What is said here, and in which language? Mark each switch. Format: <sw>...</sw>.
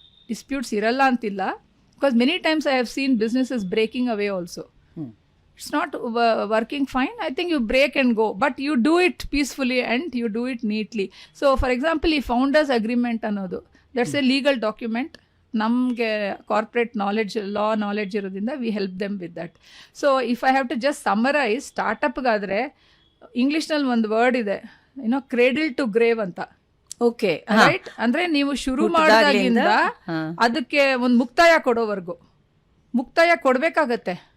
<kn>Disputes ಇರಲ್ಲ ಅಂತಿಲ್ಲ,</kn> <en>Because many times I have seen businesses breaking away also. It's not working fine, I think you break and go, but you do it peacefully and you do it neatly. So for example, ಈ founders agreement ಅನ್ನೋದು, that's a legal document. ನಮಗೆ corporate knowledge, law knowledge ಇರೋದ್ರಿಂದ we help them with that. So if I have to just summarise,</en> <kn>ಸ್ಟಾರ್ಟಪ್ಗಾದರೆ ಇಂಗ್ಲೀಷ್ನಲ್ಲಿ ಒಂದು word ಇದೆ,</kn> <en>cradle to grave</en> <kn>ಅಂತ.</kn> <en>Okay, right?</en> <kn>ಅಂದರೆ ನೀವು ಶುರು ಮಾಡಿದಾಗಿಂದ ಅದಕ್ಕೆ ಒಂದು ಮುಕ್ತಾಯ ಕೊಡೋವರೆಗೂ, ಮುಕ್ತಾಯ ಕೊಡಬೇಕಾಗತ್ತೆ.</kn>